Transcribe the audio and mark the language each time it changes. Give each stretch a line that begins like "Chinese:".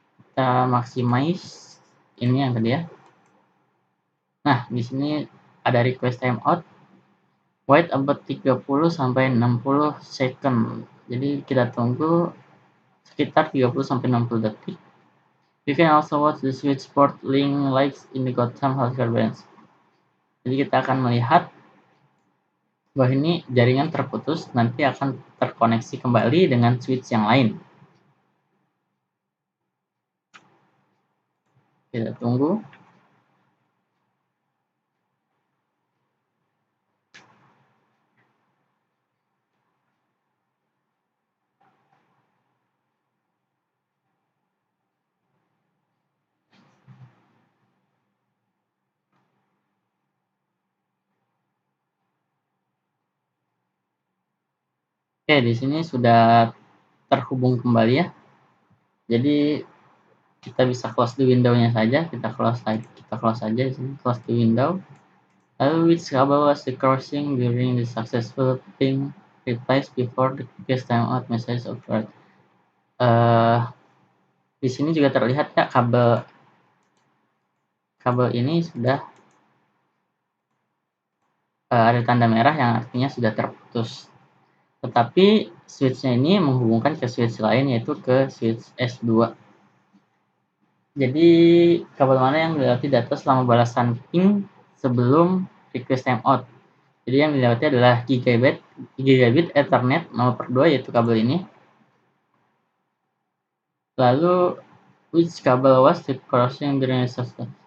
Indonesian: Kita maximize ini yang tadi ya. Nah, di sini ada request timeout.
English: Wait about 30 sampai 60 second.
Indonesian: Jadi kita tunggu sekitar 30 sampai 60 detik.
English: You can also watch the switchboard link lights in the Gotham Healthcare Branch.
Indonesian: Jadi kita akan melihat bahwa ini jaringan terputus, nanti akan terkoneksi kembali dengan switch yang lain. Kita tunggu. Oke, di sini sudah terhubung kembali ya. Jadi kita bisa
English: close the window-
Indonesian: nya saja, kita close saja di sini, close the window.
English: Lalu which cable was the crossing during the successful ping replies before the request timeout message occurred.
Indonesian: Di sini juga terlihat ya kabel ini sudah ada tanda merah yang artinya sudah terputus. Tetapi switch-nya ini menghubungkan ke switch lain, yaitu ke switch S2. Jadi kabel mana yang dilewati data selama balasan ping sebelum request timeout. Jadi yang dilewati adalah gigabit Ethernet 0/2, yaitu kabel ini.
English: Lalu which kabel was the crossing during the system.